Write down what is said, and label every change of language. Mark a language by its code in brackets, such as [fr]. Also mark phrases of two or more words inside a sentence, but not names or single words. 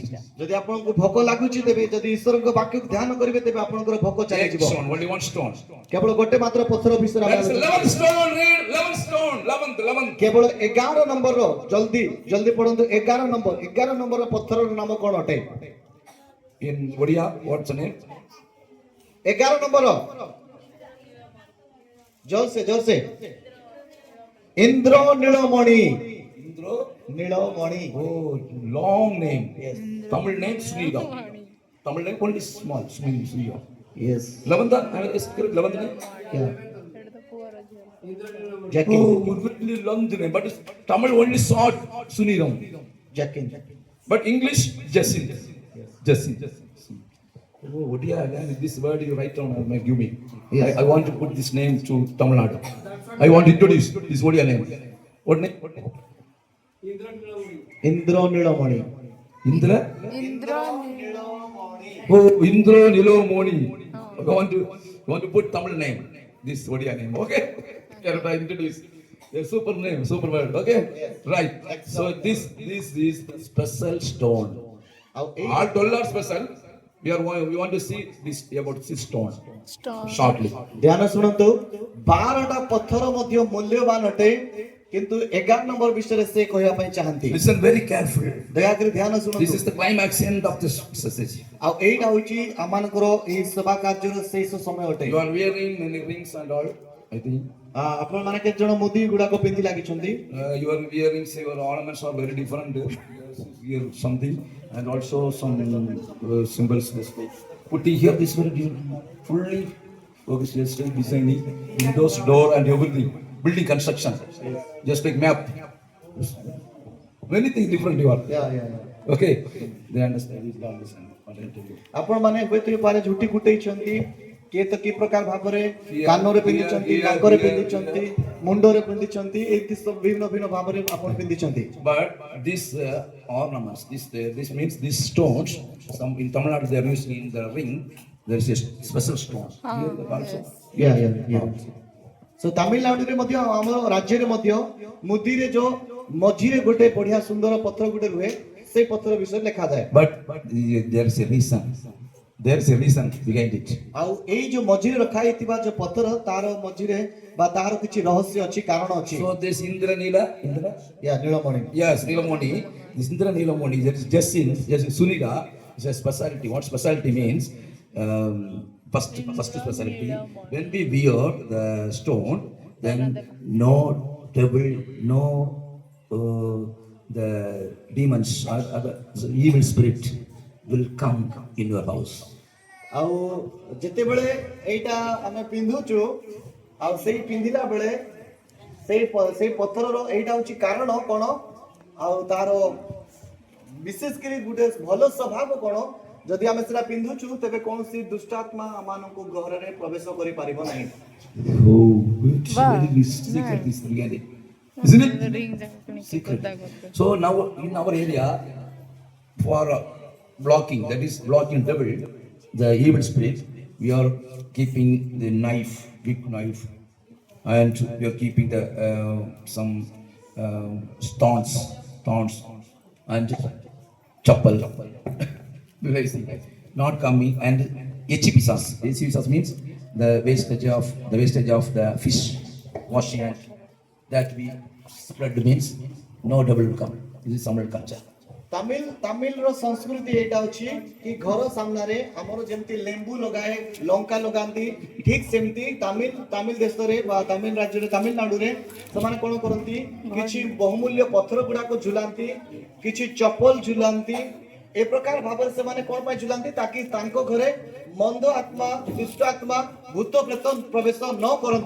[or] ଯଦି ଆପଣଙ୍କୁ ଭୋକ ଲାଗୁଛି ତେବେ ଯଦି ଈଶ୍ୱରଙ୍କ ବାକ୍ୟକୁ ଧ୍ୟାନ କରିବେ ତେବେ ଆପଣଙ୍କର ଭୋକ [en] Take [or] ଚାଲିଯିବ। [en] stone, only one stone. [or] କେବଳ ଗୋଟେ ମାତ୍ର ପଥର ବିଷୟରେ ଆମେ [en] That's 11th stone, read 11th stone, 11th. [or] କେବଳ 11 ନମ୍ବରର ଜଲ୍ଦି ପଢନ୍ତୁ 11 ନମ୍ବରର ପଥରର ନାମ କଣ ଅଟେ? [en] In Odia, what's the name? [or] 11 ନମ୍ବର ଜୋରସେ ଇନ୍ଦ୍ର ନୀଳମଣି। [en] Indra. [or] ନୀଳମଣି। [en] Oh, long name. Yes. Tamil name Sridham. Tamil name only small, Sridham. Yes. 11th, 11th name. Yeah. Oh, Jackin. really long name, but it's Tamil only short Suniram. Jackin. But English, Jacinth. Jacinth. Oh, Odia, this word you write down, give me. Yes. I want to put this name to Tamil Nadu. I want to introduce this Odia name. What name? [or] ଇନ୍ଦ୍ର ନୀଳମଣି। [en] Indra? Indra. Oh, Indra Nilomoni. I want to put Tamil name. This Odia name. Okay? I introduce. A super name, super word. Okay? Right. So this is the special stone. [or] ଆଉ ଏଇ [en] All 12 are special. We want to see this about this stone Stone. shortly. [or] ଧ୍ୟାନ ଶୁଣନ୍ତୁ, 12ଟା ପଥର ମଧ୍ୟ ମୂଲ୍ୟବାନ ଅଟେ, କିନ୍ତୁ 11 ନମ୍ବର ବିଷୟରେ ସେ କହିବା ପାଇଁ ଚାହାନ୍ତି। [en] Listen very carefully. [or] ଦୟାକରି ଧ୍ୟାନ [en] This [or] ଶୁଣନ୍ତୁ। [en] is the climax end of this message. [or] ଆଉ ଏଇଟା ହଉଛି ଆମମାନଙ୍କର ଏଇ ସେବା କାର୍ଯ୍ୟର ଶେଷ ସମୟ ଅଟେ। [en] You are wearing many rings and all, I think. [or] ଆପଣମାନେ କେତେ ଜଣ ମୁଦି ଗୁଡାକ ପିନ୍ଧି ଲାଗିଛନ୍ତି? [en] Your earrings, your ornaments are very different. Here something and also some symbols. This way. Putting here this very fully focused, just like designing windows, door and everything. Building construction, just like map. Many things different you are. Yeah. Okay, they understand. They understand. What I tell you. [or] ଆପଣମାନେ ହୁଏତ ପାରେ ଝୁଟି କୁଟେଇଛନ୍ତି, କିଏ ତ କି ପ୍ରକାର ଭାବରେ କାନରେ ପିନ୍ଧିଛନ୍ତି, ନାକରେ ପିନ୍ଧିଛନ୍ତି, ମୁଣ୍ଡରେ ପିନ୍ଧିଛନ୍ତି, ଏମିତି ସବୁ ଭିନ୍ନ ଭାବରେ ଆପଣ ପିନ୍ଧିଛନ୍ତି। [en] But these ornaments, this means these stones. Some in Tamil Nadu they are using in the ring. There is a special stone. Here also. Yeah. [or] So ତାମିଲନାଡୁରେ ମଧ୍ୟ ଆମ ରାଜ୍ୟରେ ମଧ୍ୟ ମୁଦିରେ ଯୋଉ ମଝିରେ ଗୋଟେ ବଢିଆ ସୁନ୍ଦର ପଥର ଗୋଟେ ରୁହେ, ସେଇ ପଥର ବିଷୟରେ ଲେଖାଯାଏ। [en] But there is a reason. There is a reason behind it. [or] ଆଉ ଏଇ ଯୋଉ ମଝିରେ ରଖା ହେଇଥିବା ଯୋଉ ପଥର ତାର ମଝିରେ ବା ତାର କିଛି ରହସ୍ୟ ଅଛି, କାରଣ ଅଛି। [en] So this Indra, [or] ନୀଳମଣି। [en] yes, Nilamoni. This Indra Nilamoni, that is Jacinth, yes, Sunita, It's a specialty. What specialty means? First specialty. When we wear the stone, then no devil, no the demons or other evil spirit will come in your house. [or] ଆଉ ଯେତେବେଳେ ଏଇଟା ଆମେ ପିନ୍ଧୁଛୁ ଆଉ ସେଇ ପିନ୍ଧିଲା ବେଳେ ସେଇ ପଥରର ଏଇଟା ହଉଛି କାରଣ କ'ଣ ଆଉ ତାର ବିଶେଷ କରି ଗୋଟେ ଭଲ ସ୍ୱଭାବ କ'ଣ ଯଦି ଆମେ ସେଟା ପିନ୍ଧୁଛୁ ତେବେ କୌଣସି ଦୁଷ୍ଟାତ୍ମା ଆମମାନଙ୍କୁ ଘରରେ ପ୍ରବେଶ କରିପାରିବ ନାହିଁ। [en] Oh, it's Wow. very secret is really. Isn't it? Rings Secret. So now in our area, for blocking, that is blocking devil, the evil spirit, we are keeping the knife, big knife, and we are keeping the some stones, and chapel. Not coming and echipisas. Echipisas means the wastage of the fish washing and that we spread means no devil will come. This is Tamil culture. [or] ତାମିଲର ସଂସ୍କୃତି ଏଇଟା ଅଛି କି ଘର ସାମ୍ନାରେ ଆମର ଯେମିତି ଲେମ୍ବୁ ଲଗାଏ ଲଙ୍କା ଲଗାନ୍ତି ଠିକ ସେମିତି ତାମିଲ ଦେଶରେ ବା ତାମିଲ ରାଜ୍ୟରେ ତାମିଲନାଡୁରେ ସେମାନେ କ'ଣ କରନ୍ତି କିଛି ବହୁମୂଲ୍ୟ ପଥର ଗୁଡାକ ଝୁଲାନ୍ତି କିଛି ଚପଲ ଝୁଲାନ୍ତି ଏ ପ୍ରକାର ଭାବରେ ସେମାନେ କ'ଣ ପାଇଁ ଝୁଲାନ୍ତି ତାକି ତାଙ୍କ ଘରେ ମନ୍ଦ ଆତ୍ମା ଦୁଷ୍ଟ ଆତ୍ମା ଭୂତ ପ୍ରେତ ପ୍ରବେଶ ନ କରନ୍ତୁ।